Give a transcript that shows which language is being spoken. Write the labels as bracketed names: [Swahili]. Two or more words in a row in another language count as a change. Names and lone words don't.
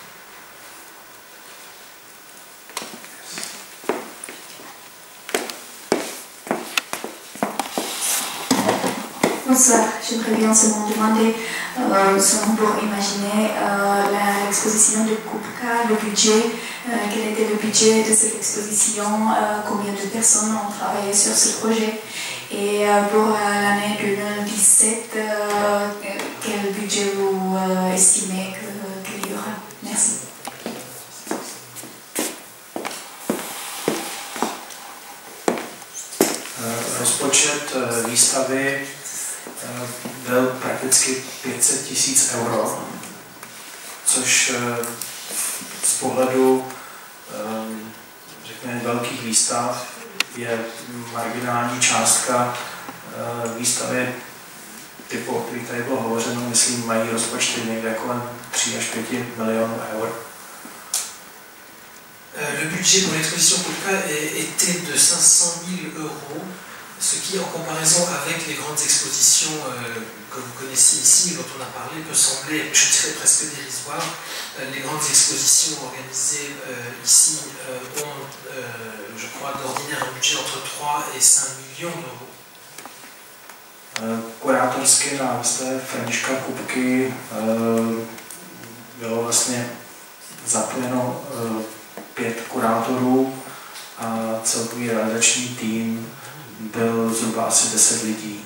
[French] Bonsoir, j'aimerais bien seulement demander, seulement pour imaginer l'exposition de Kupka, le budget, quel était le budget de cette exposition, combien de personnes ont travaillé sur ce projet, et pour l'année 2017, quel budget vous estimez qu'il y aura? Merci. [Czech] Rozpočet výstavy byl prakticky 500 000 euro, což z pohledu řekněme velkých výstav je marginální částka. Výstavy typu, o kterých tady bylo hovořeno, myslím, mají rozpočty někde kolem 3 až 5 milionů eur. [French] Le budget pour l'exposition Kupka était de 500 000 euros, ce qui, en comparaison avec les grandes expositions que vous connaissez ici, dont on a parlé, peut sembler, je dirais, presque dérisoire. Les grandes expositions organisées ici ont, je crois, d'ordinaire un budget entre 3 et 5 millions d'euros. [Czech] Kurátorsky na výstavě Františka Kupky bylo vlastně zapojeno 5 kurátorů a celkový realizační tým byl zhruba asi 10 lidí.